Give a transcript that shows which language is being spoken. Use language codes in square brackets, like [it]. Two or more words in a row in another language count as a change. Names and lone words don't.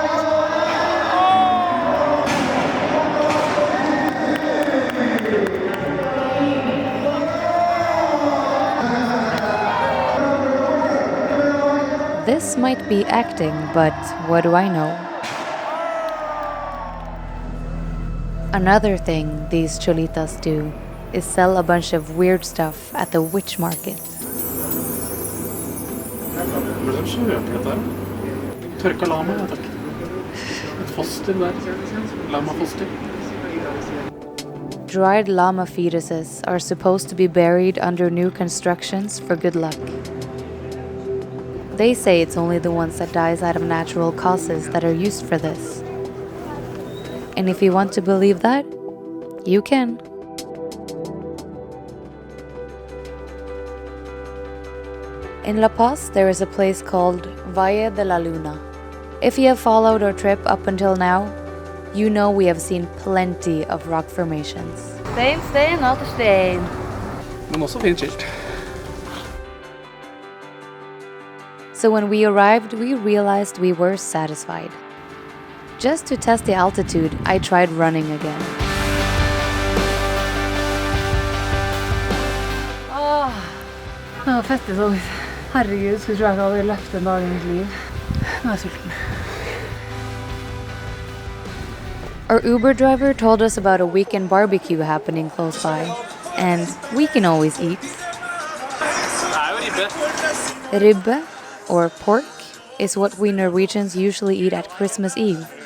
[en] This might be acting, but what do I know? Another thing these cholitas do is sell a bunch of weird stuff at the witch market. [no] Tørka llama, ja takk. Et foster der. Llama-foster. [en] Dried llama fetuses are supposed to be buried under new constructions for good luck. They say it's only the ones that dies out of natural causes that are used for this. And if you want to believe that, you can. In La Paz, there is a place called Valle de la Luna. If you have followed our trip up until now, you know we have seen plenty of rock formations. [no] Stein, stein, etter stein. Men også fint skilt. [en] So when we arrived, we realized we were satisfied. Just to test the altitude, I tried running again. [no] Det var fett i sånn. Herregud, skulle tro jeg ikke hadde løpt en dag i mitt liv. Nå er jeg sulten. [en] Our Uber driver told us about a weekend barbecue happening close by, and we can always eat. Ribbe, or pork, is what we Norwegians usually eat at Christmas Eve.